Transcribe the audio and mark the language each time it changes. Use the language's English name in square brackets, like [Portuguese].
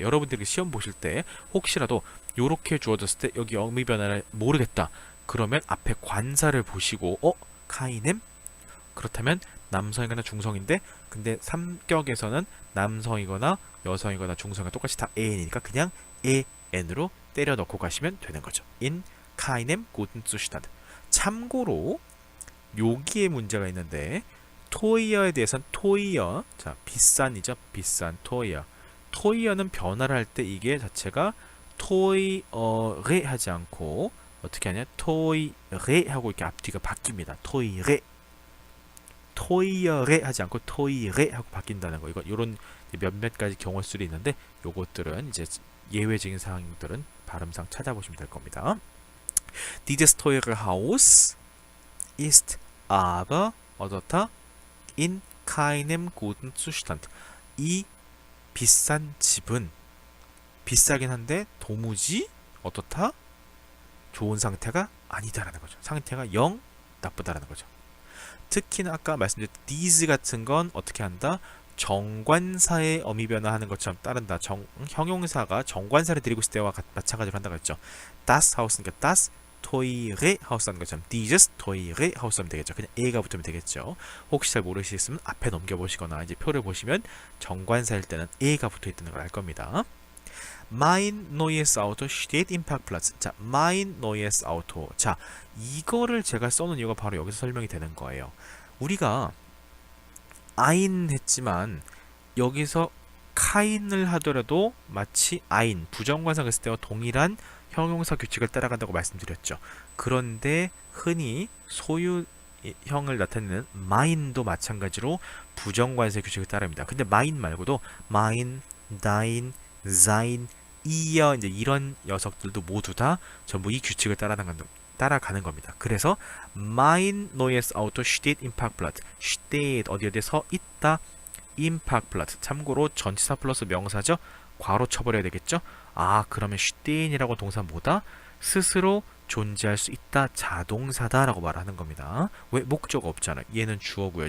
[Korean] 여러분들이 시험 보실 때 혹시라도 이렇게 주어졌을 때 여기 어미 변화를 모르겠다. 그러면 앞에 관사를 보시고 카이넴? 그렇다면 남성이거나 중성인데 근데 삼격에서는 남성이거나 여성이거나 중성이 똑같이 다 AN이니까 그냥 AN으로 때려 넣고 가시면 되는 거죠. [German] in keinem guten Zustand. [Korean] 참고로 여기에 문제가 있는데 토이어에 대해서는 토이어 자 비싼이죠. 비싼 토이어 토이어는 변화를 할 때 이게 자체가 토이어레 하지 않고 어떻게 하냐 토이레 하고 이렇게 앞뒤가 바뀝니다. 토이레 토이어레 하지 않고 토이레 하고 바뀐다는 거. 이거 요런 몇몇 가지 경우 수도 있는데 요것들은 이제 예외적인 사항들은 발음상 찾아보시면 될 겁니다. [German] Dieses teure Haus ist aber 어떻다? in keinem guten Zustand. [Korean] 이 비싼 집은 비싸긴 한데 도무지 어떻다? 좋은 상태가 아니다라는 거죠. 상태가 영 나쁘다라는 거죠. 특히나 아까 말씀드린 these 같은 건 어떻게 한다? 정관사의 어미 변화하는 것처럼 따른다. 형용사가 정관사를 드리고 있을 때와 마찬가지로 한다고 했죠. das Haus니까 [German] das teure Haus [Korean] 하는 것처럼 [German] dieses teure Haus [Korean] 하면 되겠죠. 그냥 A가 붙으면 되겠죠. 혹시 잘 모르시겠으면 앞에 넘겨보시거나 이제 표를 보시면 정관사일 때는 A가 붙어있다는 걸 알 겁니다. [German] Mein neues Auto steht im Parkplatz. 자, mein neues Auto. [Korean] 자, 이거를 제가 써놓은 이유가 바로 여기서 설명이 되는 거예요. 우리가 ein 했지만 여기서 카인을 하더라도 마치 ein, 부정관사 했을 때와 동일한 형용사 규칙을 따라간다고 말씀드렸죠. 그런데 흔히 소유형을 나타내는 mine도 마찬가지로 부정관사 규칙을 따릅니다. 근데 mine 말고도 mine, dein, sein, ihr 이제 이런 녀석들도 모두 다 전부 이 규칙을 따라가는 겁니다. [German] 그래서 mein neues Auto steht im Parkplatz. [Korean] steht 어디에 서 있다. [German] im Parkplatz. [Korean] 참고로 전치사 플러스 명사죠. 괄호 쳐버려야 되겠죠. 아 그러면 stein이라고 동사 뭐다? 스스로 존재할 수 있다. 자동사다 라고 말하는 겁니다. 왜? 목적어 없잖아요. 얘는 주어고요.